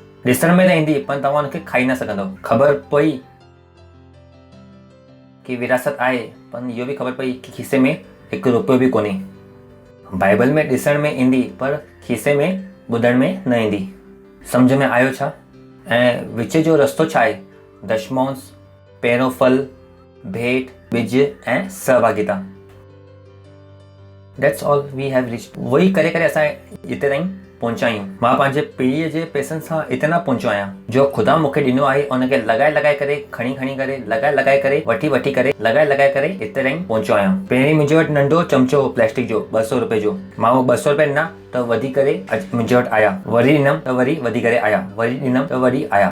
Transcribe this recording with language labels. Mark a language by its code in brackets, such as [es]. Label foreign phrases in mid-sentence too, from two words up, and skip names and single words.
[sd] ॾिसण में त ईंदी, पर तव्हां हुनखे खाई न सघंदव। ख़बर पई कि विरासत आहे, पर इहो बि ख़बर पई कि खीसे में हिकु रुपयो बि कोन्हे। बाइबल में ॾिसण में ईंदी, पर खीसे में ॿुधण में न ईंदी। सम्झ में आयो छा? ऐं विच जो रस्तो छा आहे? दशमांश, पहिरों फल, भेंट, ॿिज ऐं सहभागिता। [en] that's all we have reached. [sd] वही करे करे असां हिते ताईं पहुचा आहियूं। मां पंहिंजे पीढ़ीअ जे पैसनि सां हिते न पहुचो आहियां। जो ख़ुदा मूंखे ॾिनो आहे उनखे लॻाए लॻाए करे, खणी खणी करे, लॻाए लॻाए करे, वठी वठी करे, लॻाए लॻाए करे हिते ताईं पहुचो आहियां। पहिरीं मुंहिंजे वटि नंढो चमचो हो प्लास्टिक जो 200 रुपए जो। मां उहो 200 रुपए ॾिना त वधी करे मुंहिंजे वटि आया, वरी ॾिनमि त वरी वधी करे आया, वरी ॾिनमि त वरी आया।